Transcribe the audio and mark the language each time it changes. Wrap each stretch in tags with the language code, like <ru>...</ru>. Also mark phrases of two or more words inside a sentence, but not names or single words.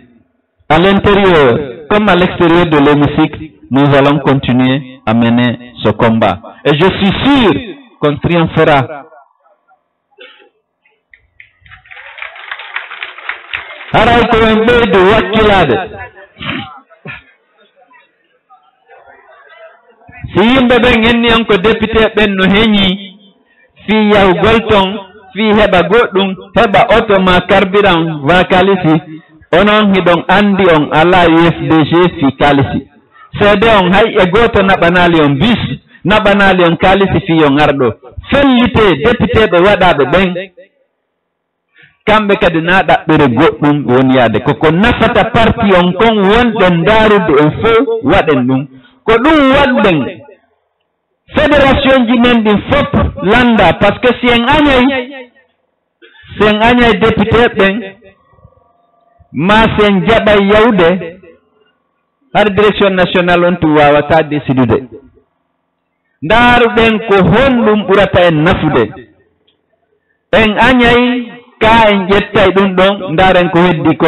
<fr>À l'intérieur comme à l'extérieur de l'hémicycle, nous allons continuer à mener ce combat. Et je suis sûr qu'on triomphera.</fr> <ff>Si yimɓe ɓen enni on ko député ɓen no heñi fi yahugol ton fi heɓa goɗɗum heɓa auto ma carburant wa kalisi onon hiɗon andi on ala UFDG fi kalisi seede on hay e goto naɓanali on bis naɓanali on kalisi fi on arɗo fellite député ɓe waɗaɓe ɓen kamɓe kadi na ɗaɓɓere goɗɗum woni yaade koko nafata parti on kon wonɗen darude on fof waɗen ɗum ko ɗum waɗɗen fédération ji men ɗin fof landa</ff> <fr>par ce que</fr> <ff>si en añay député ɓen ma sen jaɓay yawde har</ff> <fr>direction nationale</fr> <ff>on tu wawata décidude ndaruɗen ko honɗum ɓurata en nafude en añay ka en ƴettay ɗum ɗon ndaren ko heddi kon</ff>